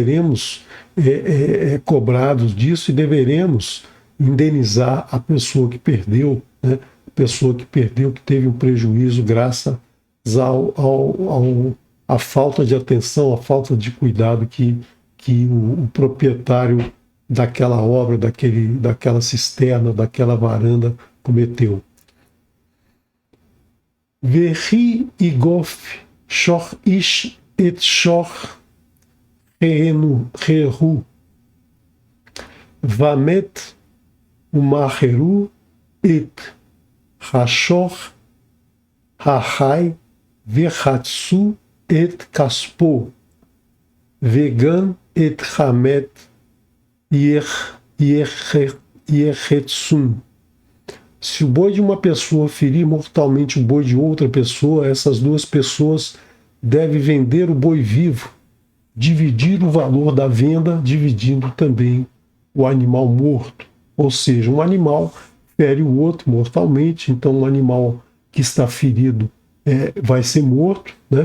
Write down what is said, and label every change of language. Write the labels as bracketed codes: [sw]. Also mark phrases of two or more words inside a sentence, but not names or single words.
[pt] cobrados disso e deveremos indenizar a pessoa que perdeu, né, a pessoa que perdeu, que teve um prejuízo graças à falta de atenção, à falta de cuidado que o proprietário daquela obra, daquela cisterna, daquela varanda cometeu. [he] וכי יגף שור איש את שור רעהו ומת ומכרו את השור החי וחצו את כספו וגם את המת יחצון. [pt] Se o boi de uma pessoa ferir mortalmente o boi de outra pessoa, essas duas pessoas devem vender o boi vivo, dividir o valor da venda, dividindo também o animal morto. Ou seja, um animal fere o outro mortalmente, então um animal que está ferido vai ser morto, né?